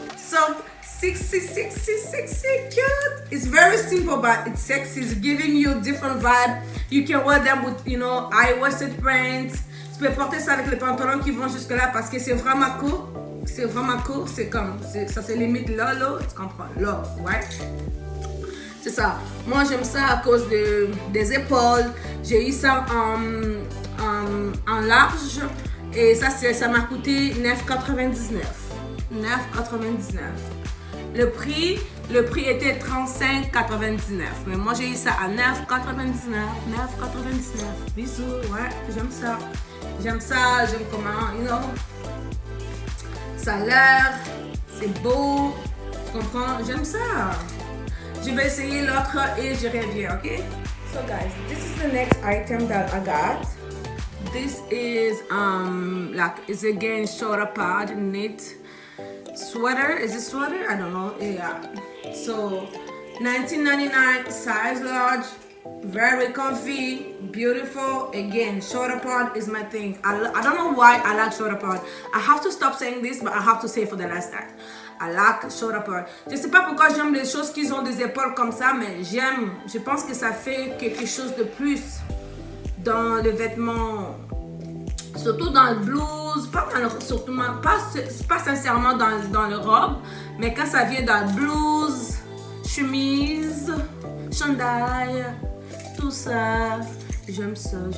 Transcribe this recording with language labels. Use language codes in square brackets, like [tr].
[en] So sexy, cute. It's very simple, but it's sexy. It's giving you a different vibe. You can wear them with, you know, high-waisted pants. [fr] Tu peux porter ça avec les pantalons qui vont jusque là parce que c'est vraiment court. C'est vraiment court. C'est comme, ça se limite là, tu comprends? Là, ouais. C'est ça. Moi, j'aime ça à cause des épaules. J'ai eu ça en large. Et ça m'a coûté $9,99. $9,99. Le prix était $35,99. Mais moi, j'ai eu ça à $9,99. $9,99. Bisous. Ouais, j'aime ça. J'aime comment, [en] you know. [fr] Ça a l'air, c'est beau. Tu comprends? J'aime ça. Je vais essayer l'autre et je reviens, ok? [en] So guys, this is the next item that I got. This is like it's again shoulder pad knit sweater. Is it sweater? I don't know. Yeah. So $19.99 size large, very comfy, beautiful. Again, shoulder pad is my thing. I don't know why I like shoulder pad. I have to stop saying this, but I have to say for the last time. I like shoulder pad. [fr] Je sais pas pourquoi j'aime les choses qui ont des épaules comme ça, mais j'aime. Je pense que ça fait quelque chose de plus dans le vêtement, surtout dans le blues, pas sincèrement dans le robe, mais quand ça vient dans le blues, chemise, chandail, tout ça, j'aime ça.